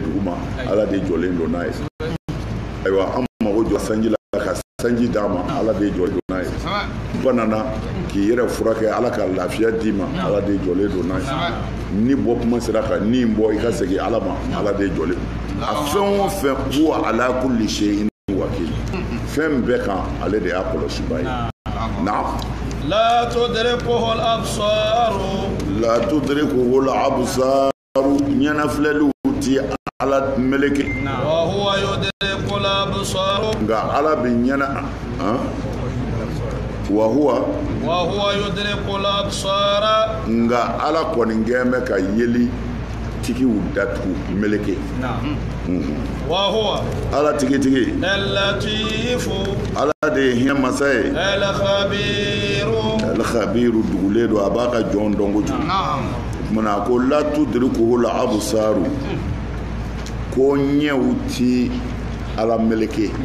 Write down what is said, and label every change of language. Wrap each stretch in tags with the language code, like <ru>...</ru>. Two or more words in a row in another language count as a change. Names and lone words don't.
<bm>dugu ma ala de jɔlen don n'a ye ayiwa an mago jɔ sanji la ka sanji d'a ma ala de jɔlen don n'a ye banana k'i yɛrɛ furakɛ ala ka lafiya d'i ma ala de jɔlen don n'a ye ni bɔ kuma sera ka ni bɔ i ka segin ala ma ala de jɔlen a fɛn o fɛn</bm> <ar>هو على كل شيء وكيل</ar> <bm>fɛn bɛɛ kan ale de y'a kɔlɔsiba ye na</bm> <ar>لا تدركه الأبصار</ar> <bm>ɲɛnafilɛliw ti ala meleke</bm> <ar>وهو يدرك الأبصار</ar> <bm>nka ala bɛ ɲɛna</bm> <ar>وهو يدرك الأبصار</ar> <bm>nka ala kɔni gɛn bɛ ka yeli tigiw datugu meleke</bm> <ar>وهو</ar> <bm>ala tigi</bm> <ar>al-latifu</ar> <bm>ala de ye hinɛ masa ye al-khabiru dugulen don a b'a ka jɔn dɔn kojugu kumana ko</bm> <ar>لا تدركه الأبصار</ar> <bm>ko ɲɛw ti ala meleke</bm>